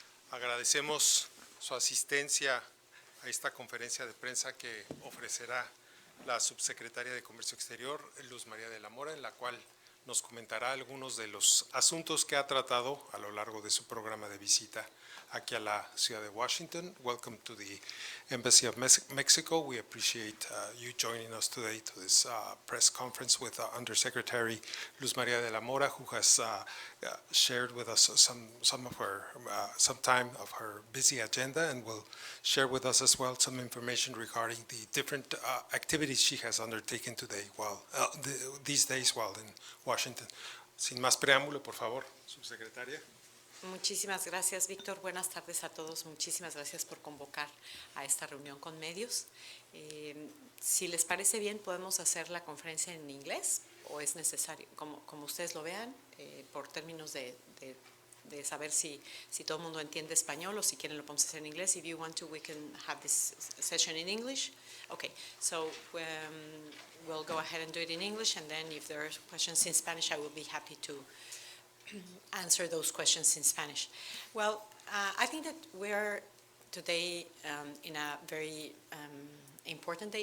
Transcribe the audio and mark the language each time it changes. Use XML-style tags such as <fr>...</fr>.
<es>Agradecemos su asistencia a esta conferencia de prensa que ofrecerá la Subsecretaria de Comercio Exterior, María de la Mora, en la cual nos comentará algunos de los asuntos que ha tratado a lo largo de su programa de visita aquí a la ciudad de Washington.</es> <en>Welcome to the Embassy of Mexico. We appreciate you joining us today to this press conference with Undersecretary Luz María de la Mora, who has shared with us some time of her busy agenda, and will share with us as well some information regarding the different activities she has undertaken today these days while in Washington.</en> <es>Sin más preámbulo, por favor, subsecretaria. Muchísimas gracias, Víctor. Buenas tardes a todos. Muchísimas gracias por convocar a esta reunión con medios. Si les parece bien, podemos hacer la conferencia en inglés o es necesario, como ustedes lo vean, por términos de saber si todo el mundo entiende español o si quieren lo podemos hacer en inglés.</es> <en>If you want to, we can have this session in English. Okay, so we'll go ahead and do it in English, and then if there are questions in Spanish, I will be happy to answer those questions in Spanish. Well, I think that we're today in a very important day.</en>